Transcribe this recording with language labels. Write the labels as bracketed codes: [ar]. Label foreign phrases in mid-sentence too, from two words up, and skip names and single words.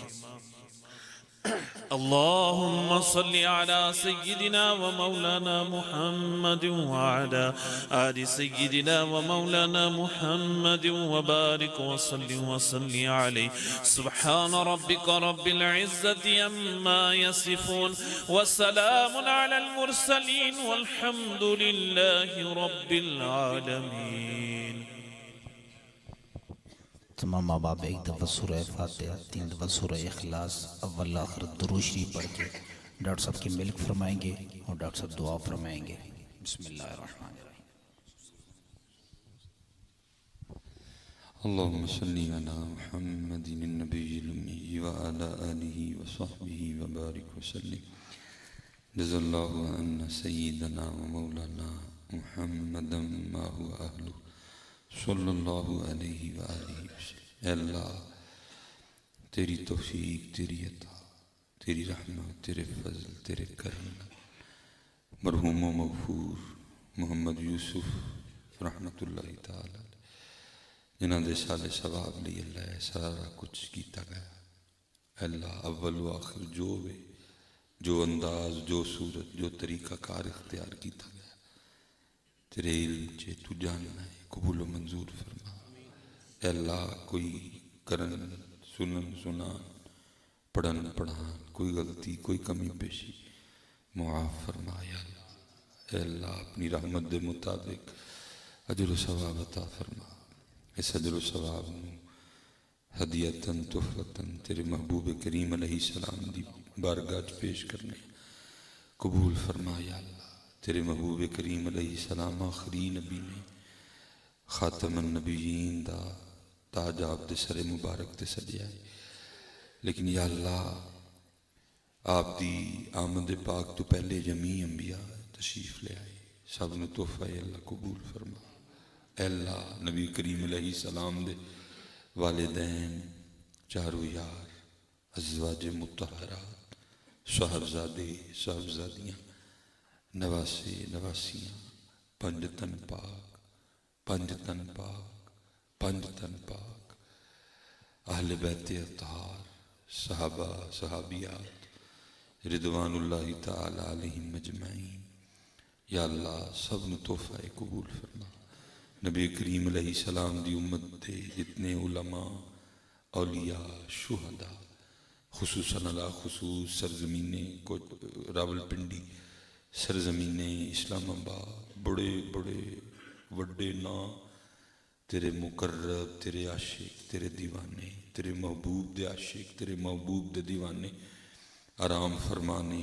[ar] اللهم صل على سيدنا ومولانا محمد وعلى آل سيدنا ومولانا محمد وبارك وصل عليه سبحان ربك رب العزة عما يصفون وسلام على المرسلين والحمد لله رب العالمين. [ur] تمام ماں باپ ایک دفعہ سورہ فاتحہ 3 دفعہ سورہ اخلاص اول آخر درود شریف پڑھ کے ڈاکٹر صاحب کی ملک فرمائیں گے اور ڈاکٹر صاحب دعا فرمائیں گے. [ar] بسم اللہ الرحمن الرحیم. اللهم صل على محمد النبي الأمي وعلى آله وصحبه وبارك وسلم. جزا الله عنا سيدنا ومولانا محمدا ما هو أهله صلی اللہ علیہ وآلہ وسلم. [pa] اے اللہ تیری توفیق، تیری عطا، تیری رحمت، تیرے فضل، تیرے کرم مرحوم و مغفور محمد یوسف رحمت اللہ تعالی جنہاں دے سال ثواب لی اللہ سارا کچھ کیتا گیا. اے اللہ اول و آخر جو ہوئے، جو انداز، جو صورت، جو طریقہ کار اختیار کیتا گیا تیرے علم چے تو جاننا ہے، قبول و منظور فرما. اے اللہ کوئی کرن سنن سنان پڑھن پڑھان کوئی غلطی کوئی کمی پیشی معاف فرما. یا اللہ اے اللہ اپنی رحمت دے مطابق اجر و ثواب عطا فرما. اس اجر و ثواب نو ہدیتاً تحفتاً تیرے محبوب کریم [ar] علیہ السلام [pa] دی بارگاہ پیش کرنے قبول فرما. یا اللہ تیرے محبوب کریم [ar] علیہ السلام [pa] آخری نبی نے [ar] خاتم النبیین [pa] دا تاج آپ دے سر مبارک تے سجیا ہے، لیکن یا اللہ آپ دی آمد پاک تو پہلے جمیع انبیاء تشریف لے آئے، سب نے تحفہ اے اللہ قبول فرما. اے اللہ نبی کریم [ar] علیہ السلام [pa] دے والدین، چاروں یار، ازواج مطہرات، صاحبزادے صاحبزادیاں، نواسے نواسیاں، پنج تن پاک، پنج تن پاک، پنج تن پاک، اہل بیت اطہار، صحابہ صحابیات [ar] رضوان اللہ تعالی علیہم مجمعین. [pa] یا اللہ سب نے تحفہ قبول فرما. نبی کریم [ar] علیہ السلام [pa] دی امت دے جتنے علماء، اولیاء، شہداء، خصوصاً علی خصوص سرزمین راول پنڈی، سرزمین اسلام آباد، بڑے بڑے وڈے نا تیرے مقرب، تیرے عاشق، تیرے دیوانے، تیرے محبوب دے عاشق، تیرے محبوب دے دیوانے آرام فرمانے.